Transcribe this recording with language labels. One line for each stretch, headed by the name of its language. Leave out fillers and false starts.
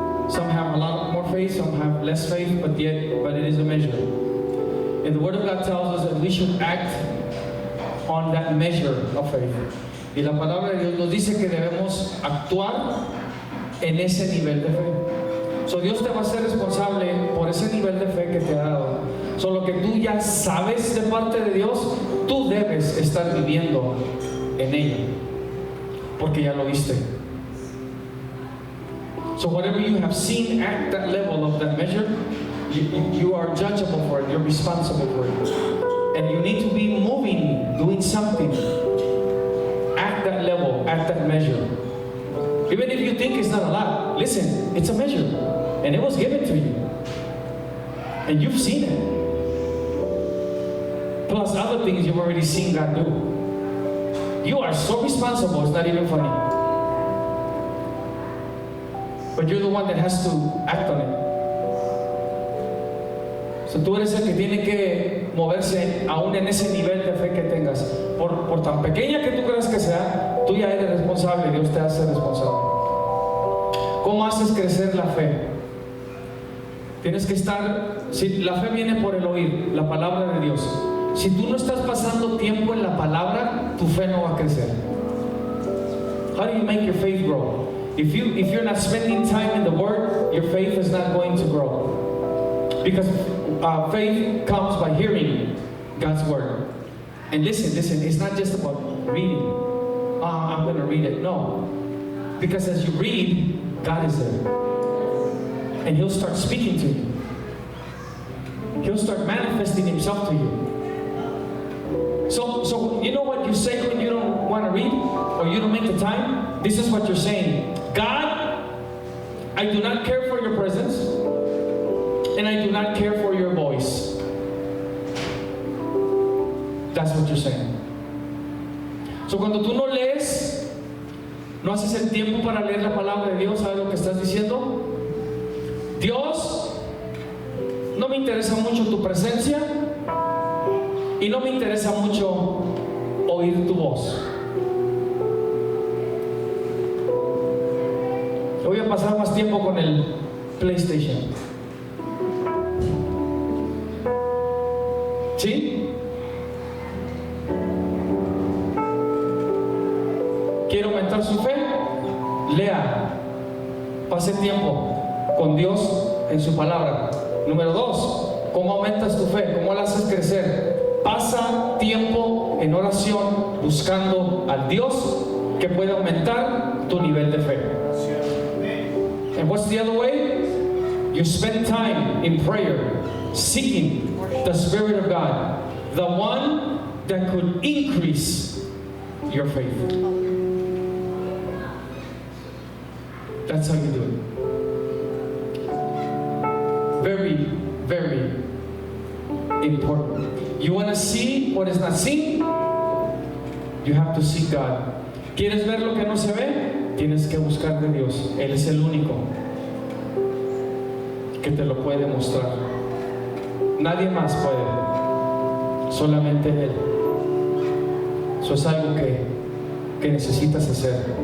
English: Some have a lot more faith, some have less faith, but it is a measure. And the Word of God tells us that we should act on that measure of faith.
Spanish: Y la palabra de Dios nos dice que debemos actuar en ese nivel de fe. So Dios te va a ser responsable por ese nivel de fe que te ha dado. So lo que tú ya sabes de parte de Dios, tú debes estar viviendo en ella. Porque ya lo viste.
English: So whatever you have seen at that level of that measure, you are judgeable for it, you're responsible for it. And you need to be moving, doing something at that level, at that measure. Even if you think it's not a lot, listen, it's a measure. And it was given to you. And you've seen it. Plus other things you've already seen God do. You are so responsible, it's not even funny. But you're the one that has to act on it.
Spanish: So tú eres el que tiene que moverse aún en ese nivel de fe que tengas. Por tan pequeña que tú creas que sea, tú ya eres responsable, Dios te hace responsable. ¿Cómo haces crecer la fe? Tienes que estar, si la fe viene por el oír, la palabra de Dios. Si tú no estás pasando tiempo en la palabra, tu fe no va a crecer.
English: How do you make your faith grow? If you're not spending time in the Word, your faith is not going to grow. Because faith comes by hearing God's Word. And listen, it's not just about reading. I'm going to read it. No. Because as you read, God is there. And He'll start speaking to you. He'll start manifesting Himself to you. So you know what you say when you don't want to read or you don't make the time? This is what you're saying. God, I do not care for your presence. and I do not care for your voice. That's what you're saying.
Spanish: So cuando tú no lees, no haces el tiempo para leer la palabra de Dios, ¿sabes lo que estás diciendo? Dios, no me interesa mucho tu presencia y no me interesa mucho oír tu voz. Voy a pasar más tiempo con el PlayStation. ¿Sí? ¿Quiere aumentar su fe? Lea. Pase tiempo con Dios en su palabra. Número 2, ¿cómo aumentas tu fe? ¿Cómo la haces crecer? Pasa tiempo en oración buscando al Dios que puede aumentar tu nivel de fe.
English: And what's the other way? You spend time in prayer, seeking the Spirit of God, the one that could increase your faith. That's how you do it. Very, very important. You want to see what is not seen? You have to seek God.
Spanish: ¿Quieres ver lo que no se ve? Tienes que buscar de Dios. Él es el único que te lo puede mostrar. Nadie más puede. Solamente Él. Eso es algo que necesitas hacer.